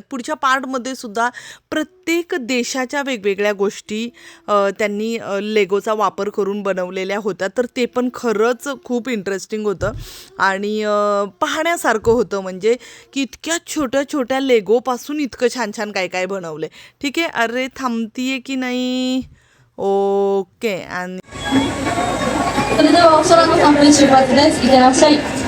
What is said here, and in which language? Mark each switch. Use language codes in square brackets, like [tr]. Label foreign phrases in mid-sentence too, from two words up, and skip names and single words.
[mr] पुढच्या पार्टमध्ये सुद्धा प्रत्येक देशाच्या वेगवेगळ्या गोष्टी त्यांनी लेगोचा वापर करून बनवलेल्या होत्या, तर ते पण खरंच खूप इंटरेस्टिंग होतं आणि पाहण्यासारखं होतं. म्हणजे की इतक्या छोट्या छोट्या लेगोपासून इतकं छान छान काय काय बनवले. ठीक आहे. अरे थांबतीये की नाही. ओके. आणि [ja] それではお空の散歩に出発です。いってらっしゃい。